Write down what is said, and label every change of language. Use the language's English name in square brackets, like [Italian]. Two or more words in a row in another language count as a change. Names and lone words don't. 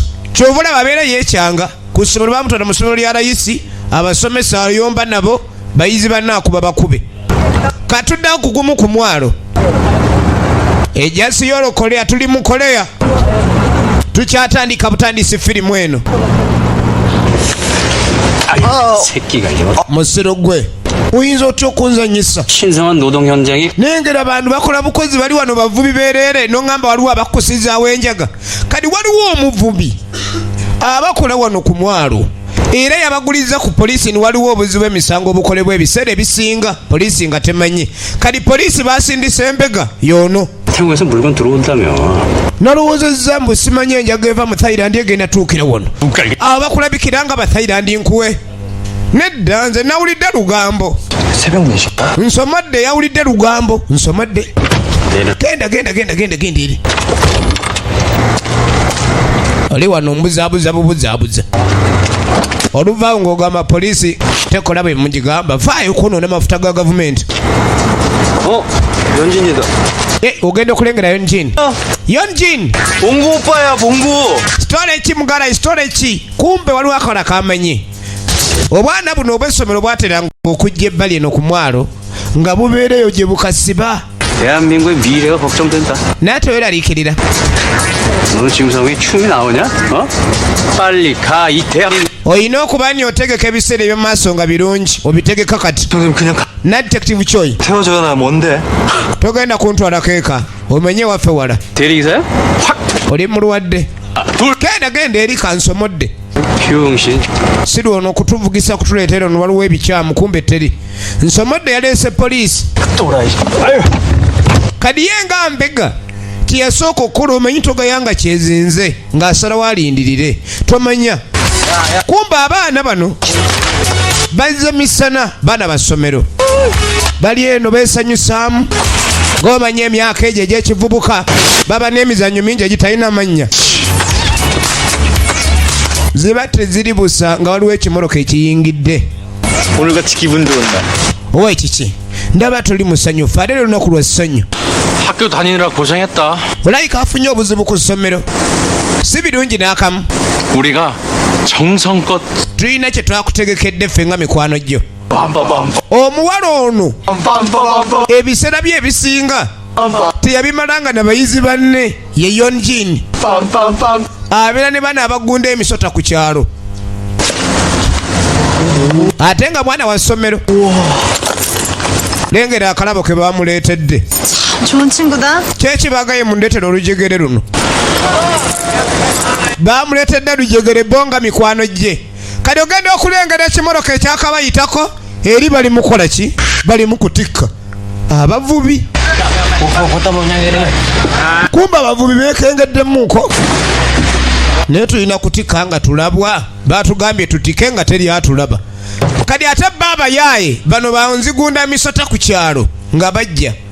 [Ganda] Kyova olaba abeera yeekyanga ku ssomero bamutwala mu ssomero lya layisi abasomesa ayomba nabo bayizi bannaakuba bakube. Katuddeho ku gumu ku mwalo. Ejasi yolo Korea tuli mu Korea. Tukyatandika butandisi firimu eno. [Korean] 새끼가 이거 [Ganda] Musiro gwe oyinza otya okunzanyisa. [Korean] 신성한 노동 현장이 [Ganda] Nengera abantu bakola bukozi bali wano bavubi bereere n'ongamba waliwo abakusizaawo enjaga. Kati waliwo omuvubi abakola wano ku mwalo era yabaguliza ku poliisi ni waliwo obuzibu emisango obukolebwa ebiseera ebisinga poliisi nga temanyi. Kati poliisi basindisa embega yoono [Korean] 태국에서 물건 들어온다며. [Ganda] nalowoozezza mbu simanyi enjaga eva mu Thailand egenda tuukira wano abakulabikira nga Bathailand nkuwe nedda nze nawulidde lugambo [Korean] 새벽 4시. [Ganda] nsomodde yawulidde lugambo nsomodde genda eri oli wano mbuzaabuza bubuzaabuza oluvaawo ng'ogamba poliisi tekola bwe mugigamba vaayo kwonoona mafuta ga gavumenti [Korean] 연진이다. [Ganda] ogenda okulengera Yonjin Yonjin [Korean] 봉구 오빠야, 봉구. [Ganda] storage mugala storage kumbe waliwo akola kamanyi obwana buno obw'essomero bwateranga okujja ebbali eno ku mwalo nga bubeereyo gye bukasiba [Korean] 대한민국의 미래가 걱정된다. [Ganda] naye teweraliikirira [Korean] 너 지금 상황에 춤이 나오냐? 빨리 가, 이 대한민국. [Ganda] olina okuba nti otegeka ebiseera eby'omu maaso nga birungi obitegeka kati [Korean] 선생님 그냥 [Ganda] na detective Choi [Korean] 태워줘야 뭔데? [Ganda] togenda kuntwalako eka omenye waffe wala [Korean] 대리기사야? 확! [Ganda] oli mulwadde genda eri kansomodde [Korean] 병신. [Ganda] si lwono okutuvugisa kutuleetera ono waliwo ebikyamu kumbe teri nsomodde yaleese poliisi [Korean] 또라이. [Ganda] kadi ye nga mbega tiyasooka okukola omanyi togayanga kyezinze ng'asalawo alindirire tomanya kumbe abaana bano bazze misana baana basomero bali eno beesanyusaamu ng'omanya emyaka egyo egy'ekivubuka baba n'emizannyo mingi egitalina mannya ziba teziri busa nga waliwo ekimoloka ekiyingidde [Korean] 오늘같이 기분 좋은 날. [Ganda] owa ekiki ndaba tuli musanyufu ate lunaku lwa ssanyu [Korean] 학교 다니느라 고생했다. [Ganda] olayika afunye obuzibu ku ssomero si birungi n'akamu [Korean] 우리가 정성껏 [Ganda] tulina kye twakutegekedde ffe nga mikwano gyo 빰빰빰. omuwala ono 빰빰빰빰. ebiseera bye ebisinga teyabimalanga nabayizi banne ye Yonjin 빰빰빰. abeera ne bana abagunda emisota ku kyalo ate nga mwana wa ssomero lengera akalabo ke bamuleetedde [Korean] 좋은 친구다. [Ganda] kyekibagaye mundeetera olujegere luno bamuleetedde lujegere bonga mikwano gye kati ogenda okulengera ekimoloka ekyakabayitako eri bali mukola ki bali mukutikka abavubi kumba abavubi bekengeddemmuko naye tulina kutikka nga tulabwa batugambye tutike nga teri atulaba kadi ate bba abayaaye bano banzigunda misota ku kyalo nga bajja